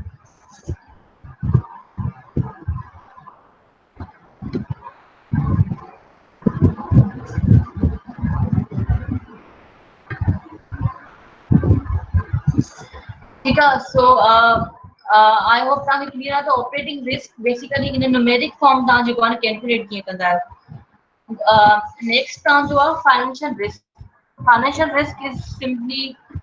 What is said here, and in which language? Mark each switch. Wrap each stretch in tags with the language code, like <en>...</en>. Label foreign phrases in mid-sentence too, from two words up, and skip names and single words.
<ur>ٹھیک ہے</ur> <en>so I hope</en> <sd>तव्हांखे क्लियर आहे त</sd> <en>operating risk basically in numeric form</en> <sd>तव्हां जेको आहे कैलकुलेट कीअं कंदा आहियो नेक्स्ट तव्हांजो आहे</sd> <en>financial risk is simply</en>